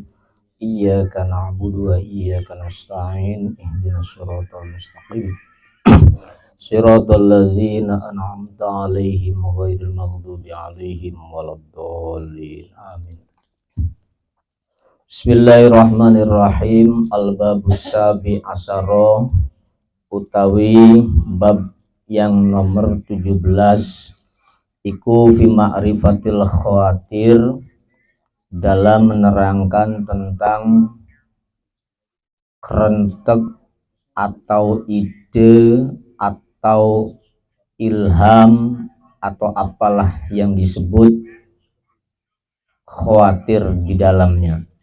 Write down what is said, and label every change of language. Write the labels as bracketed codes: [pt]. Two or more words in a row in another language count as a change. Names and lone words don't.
[ar] إياك نعبد وإياك نستعين. اهدنا الصراط المستقيم. صراط الذين أنعمت عليهم غير المغضوب عليهم ولا الضالين. Amin. Bismillahirrahmanirrahim. الباب السابع عشر [id] utawi bab yang nomor 17 iku [ar] في معرفة الخواطر, [id] dalam menerangkan tentang kerentek atau ide atau ilham atau apalah yang disebut khawatir di dalamnya.